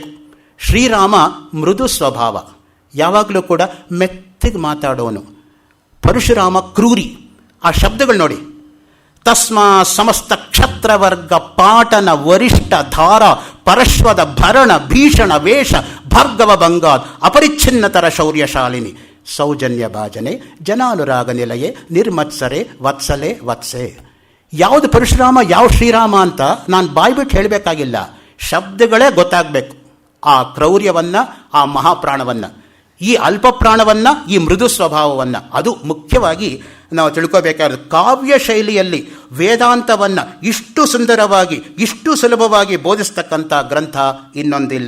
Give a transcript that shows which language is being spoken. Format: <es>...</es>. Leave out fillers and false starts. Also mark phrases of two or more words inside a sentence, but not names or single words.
<kn>ಶ್ರೀರಾಮ ಮೃದು ಸ್ವಭಾವ, ಯಾವಾಗಲೂ ಕೂಡ ಮೆತ್ತಿಗೆ ಮಾತಾಡೋನು. ಪರಶುರಾಮ ಕ್ರೂರಿ. ಆ ಶಬ್ದಗಳು ನೋಡಿ,</kn> <sa>ತಸ್ಮಾ ಸಮಸ್ತ ಕ್ಷತ್ರವರ್ಗ ಪಾಟನ ವರಿಷ್ಠ ಧಾರ ಪರಶ್ವದ ಭರಣ ಭೀಷಣ ವೇಷ ಭಾರ್ಗವ ಬಂಗಾದ್ ಅಪರಿಚ್ಛಿನ್ನತರ ಶೌರ್ಯಶಾಲಿನಿ ಸೌಜನ್ಯ ಭಾಜನೆ ಜನಾನುರಾಗ ನಿಲಯೇ ನಿರ್ಮತ್ಸರೆ ವತ್ಸಲೆ ವತ್ಸೆ.</sa> <kn>ಯಾವುದು ಪರಶುರಾಮ ಯಾವ ಶ್ರೀರಾಮ ಅಂತ ನಾನು ಬಾಯ್ಬಿಟ್ಟು ಹೇಳಬೇಕಾಗಿಲ್ಲ, ಶಬ್ದಗಳೇ ಗೊತ್ತಾಗಬೇಕು. ಆ ಕ್ರೌರ್ಯವನ್ನು, ಆ ಮಹಾಪ್ರಾಣವನ್ನು, ಈ ಅಲ್ಪ ಪ್ರಾಣವನ್ನು, ಈ ಮೃದು ಸ್ವಭಾವವನ್ನು, ಅದು ಮುಖ್ಯವಾಗಿ ನಾವು ತಿಳ್ಕೋಬೇಕಾದ್ರೆ. ಕಾವ್ಯ ಶೈಲಿಯಲ್ಲಿ ವೇದಾಂತವನ್ನು ಇಷ್ಟು ಸುಂದರವಾಗಿ ಇಷ್ಟು ಸುಲಭವಾಗಿ ಬೋಧಿಸ್ತಕ್ಕಂಥ ಗ್ರಂಥ ಇನ್ನೊಂದಿಲ್ಲ.</kn>